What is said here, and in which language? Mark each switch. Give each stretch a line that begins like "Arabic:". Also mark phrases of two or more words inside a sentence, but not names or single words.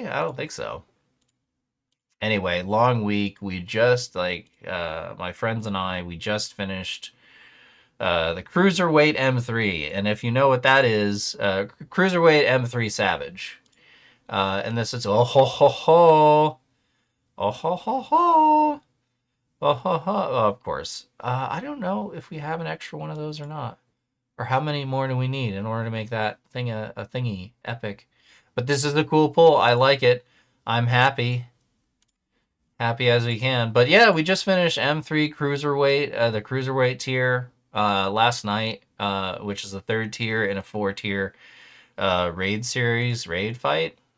English: I don't think so. Anyway, long week. We just my friends and I, we just finished the Cruiserweight M3, and if you know what that is, Cruiserweight M3 Savage. And this is oh ho ho ho, oh ho ho ho. Oh, of course. I don't know if we have an extra one of those or not, or how many more do we need in order to make that thing a thingy epic. But this is a cool pull. I like it. I'm happy as we can. But yeah, we just finished M3 cruiserweight, the cruiserweight tier, last night, which is the third tier in a four tier raid series raid fight.